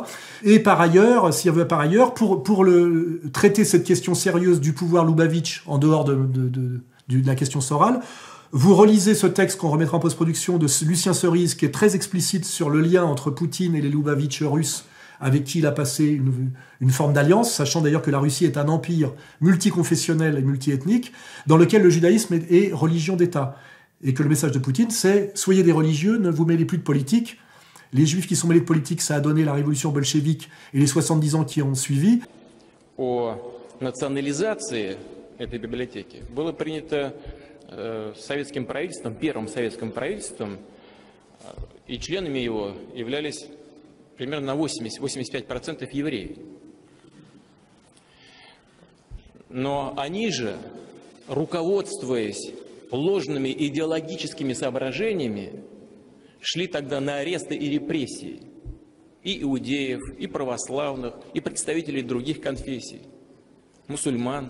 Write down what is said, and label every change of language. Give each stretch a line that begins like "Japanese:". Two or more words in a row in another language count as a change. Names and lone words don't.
French: Et par ailleurs, pour traiter cette question sérieuse du pouvoir Lubavitch en dehors de la question Soral, vous relisez ce texte qu'on remettra en post-production de Lucien Cerise, qui est très explicite sur le lien entre Poutine et les Lubavitch russes, avec qui il a passé une forme d'alliance, sachant d'ailleurs que la Russie est un empire multiconfessionnel et multiethnique, dans lequel le judaïsme est religion d'État. Et que le message de Poutine, c'est « Soyez des religieux, ne vous mêlez plus de politique ». Les juifs qui sont mêlés de politique, ça a donné la révolution bolchevique et les 70 ans qui ont suivi.
Russian: О национализации этой библиотеки было принято советским правительством, первым советским правительством, и членами его являлись примерно на 80-85% евреев. Но они же, руководствуясь ложными идеологическими соображениями, шли тогда на аресты и репрессии и иудеев, и православных, и представителей других конфессий, мусульман.